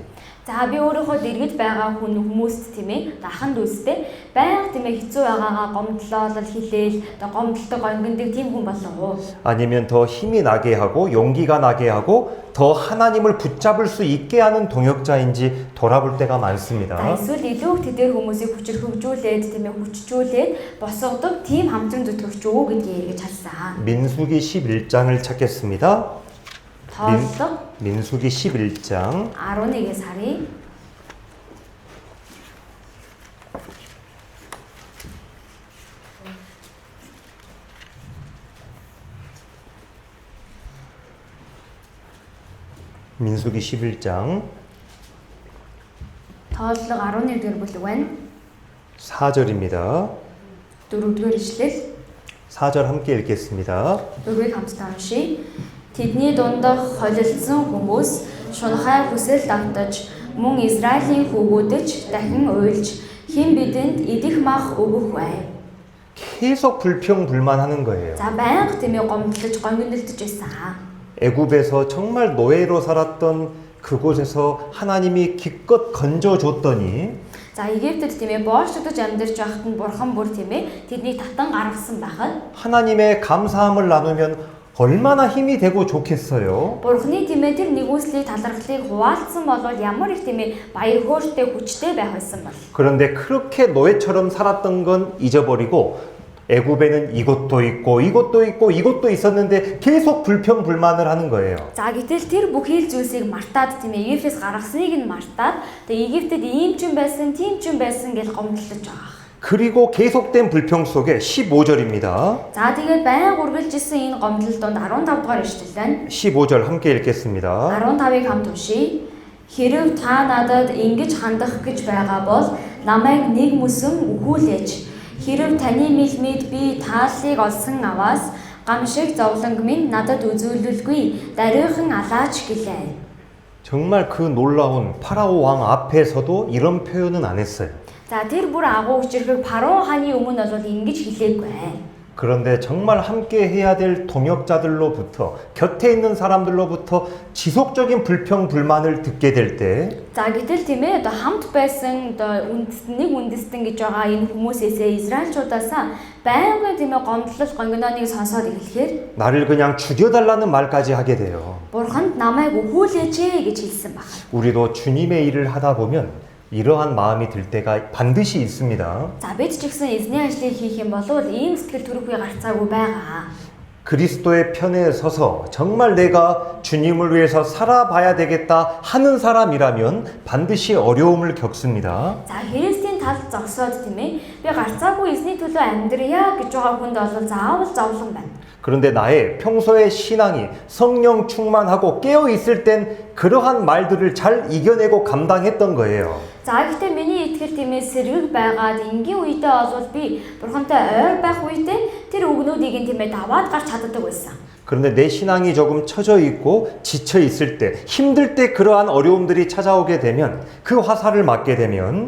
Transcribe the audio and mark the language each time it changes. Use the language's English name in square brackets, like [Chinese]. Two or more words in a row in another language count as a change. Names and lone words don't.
[Mongolian] За би өөрийнхөө дэргэд байгаа хүмүүст тийм ээ ахан дүүстэй байнга тийм ээ хэцүү байгаагаа гомдлол хэлээл одоо гомдолтой гонгиндаг тийм хүн болов уу? [Korean] 아니면 더 힘이 나게 하고 용기가 나게 하고 더 하나님을 붙잡을 수 있게 하는 동역자인지 돌아볼 때가 [Mongolian] За [Korean] 많습니다. [Mongolian] эсвэл илүү их тэдгээр хүмүүсийг хүчрхэгжүүлээд тийм ээ хүчжүүлээд босгодог тийм хамтран зүтгэгч үү гэдгийг эргэж харсан. [Korean] 민수기 11장을 찾겠습니다. [Mongolian] Тооллого [Korean] 민수기 11장 [Mongolian] 11-ээс харъя. [Korean] 민수기 11장 [Mongolian] Тооллого 11-р бүлэг байна. [Korean] 4절입니다. [Mongolian] 4-р ишлэл [Korean] 4절 함께 읽겠습니다. [Mongolian] 4-ийг хамтдаа уншийе. Тэдний дундах холилдсон хүмүүс шунхай хүсэл давтаж мөн Израилийн хүүгүүдч дахин уйлж хэн бидэнд идэх мах өгөх вэ? [Korean] 계속 불평불만하는 거예요. [Mongolian] За байнга тийм ээ гомдлож гонгиндэлдэж байсан. [Korean] 애굽에서 정말 노예로 살았던 그곳에서 하나님이 기껏 건져줬더니 [Mongolian] За Египтэд тийм ээ боолшогдож амьдарч байхад нь бурхан бүр тийм ээ тэднийг татан гаргасан байхад [Korean] 하나님의 감사함을 나누면 얼마나 힘이 되고 좋겠어요. [Mongolian] бурханы тийм ээ тэр нэгүслийг талархлыг хуваалцсан бол ямар их тийм ээ баяр хөөртэй хүчтэй байх байсан бол. [Korean] 그런데 그렇게 노예처럼 살았던 건 잊어버리고 애굽에는 이것도 있고 이것도 있고 이것도 있었는데 계속 불평불만을 하는 거예요. [Mongolian] За гэтэл тэр бүхий л зүйлсийг мартаад тийм ээ Египтээс гаргасныг нь мартаад тэгээ Египтэд ийм ч юм байсан, тийм ч юм байсан гэж гомдлож байгаа. [Korean] 그리고 계속된 불평 속에 15절입니다. [Mongolian] За тэгээд байнга үргэлжилсэн энэ гомдол донд 15 дугаар ишлэл байна. [Korean] 15절 함께 읽겠습니다. [Mongolian] 15-ыг хамт уншийе. Хэрв та надад ингэж хандах гэж байгаа бол намайг нэг мөсөн өгүүлээч. Хэрв таны мэлмид би тааллыг олсон аваас гамшиг зовлонг минь надад үзүүлэлгүй даруйхан алаач гэлээ. [Korean] 정말 그 놀라운 파라오 왕 앞에서도 이런 표현은 안 했어요. [Mongolian] За тэр бүр агуу хүчрхэг Парон хааны өмнө бол ингэж хэлээгүй. [Korean] 그런데 정말 함께 해야 될 동역자들로부터 곁에 있는 사람들로부터 지속적인 불평 불만을 듣게 될 때 [Mongolian] За гэтэл тийм ээ одоо хамт байсан одоо үндэстэн гэж байгаа энэ хүмүүсээсээ Израильчуудаас байнгын тийм ээ гомдлол гонгиноныг сонсоод эхлэхээр [Korean] 나를 그냥 죽여달라는 말까지 하게 돼요. [Mongolian] Бурханд намайг өхүүлээч гэж хэлсэн баг. [Korean] 우리도 주님의 일을 하다 보면 이러한 마음이 들 때가 반드시 있습니다. [Mongolian] За бид ч гэсэн эзний ажлыг хийх юм бол ийм сэтгэл төрөхгүй гарцаагүй байгаа. [Korean] 그리스도의 편에 서서 정말 내가 주님을 위해서 살아봐야 되겠다 하는 사람이라면 반드시 어려움을 겪습니다. [Mongolian] За Христийн эзний тал зогсоод тийм ээ. Би гарцаагүй эзний төлөө амьдрья гэж байгаа хүнд бол заавал зовлон байна. [Korean] 그런데 나의 평소의 신앙이 성령 충만하고 깨어 있을 땐 그러한 말들을 잘 이겨내고 감당했던 거예요. [Mongolian] За гэхдээ миний итгэл тийм ээ сэргэг байгаад энгийн үедээ бол би бурхантай ойр байх үедээ тэр үгнүүдийг тийм ээ даваад гарч чаддаг байсан. [Korean] 그런데 내 신앙이 조금 처져 있고 지쳐 있을 때, 힘들 때 그러한 어려움들이 찾아오게 되면 그 화살을 맞게 되면